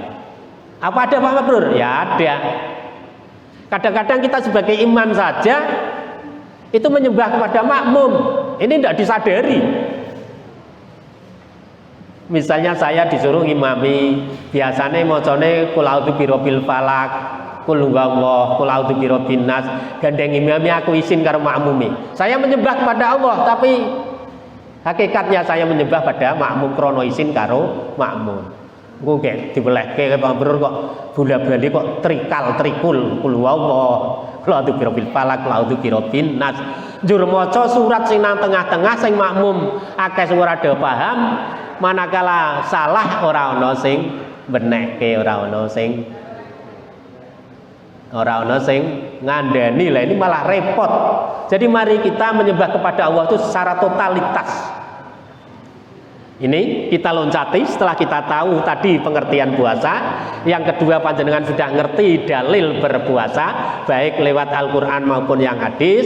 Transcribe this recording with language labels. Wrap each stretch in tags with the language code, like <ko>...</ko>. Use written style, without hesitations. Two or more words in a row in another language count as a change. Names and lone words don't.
<id>Apa ada Pak Mabrur? Ya ada. Kadang-kadang kita sebagai imam saja itu menyembah kepada makmum. Ini tidak disadari. Misalnya saya disuruh ngimami, biasanya mocone</id> <ar>قل أعوذ برب الفلق قل هو الله قل أعوذ برب الناس,</ar> <jv>gandeng imami aku isin karo makmumi.</jv> <id>Saya menyembah kepada Allah, tapi hakikatnya saya menyembah pada makmum</id> <jv>krono isin karo makmum. Engko gek dibelehke Pak Mabrur kok bola-bali kok trikul</jv> <ar>قل هو الله قل أعوذ برب الفلق قل أعوذ برب الناس.</ar> <jv>Njur maca surat sing nang tengah-tengah sing makmum akeh sing ora paham. Manakala salah ora ana sing benekke, ora ana sing ngandani.</jv> <id>Lah ini malah repot. Jadi mari kita menyembah kepada Allah itu secara totalitas. Ini kita loncati setelah kita tahu tadi pengertian puasa. Yang kedua, panjenengan sudah ngerti dalil berpuasa baik lewat Al-Qur'an maupun yang hadis.</id>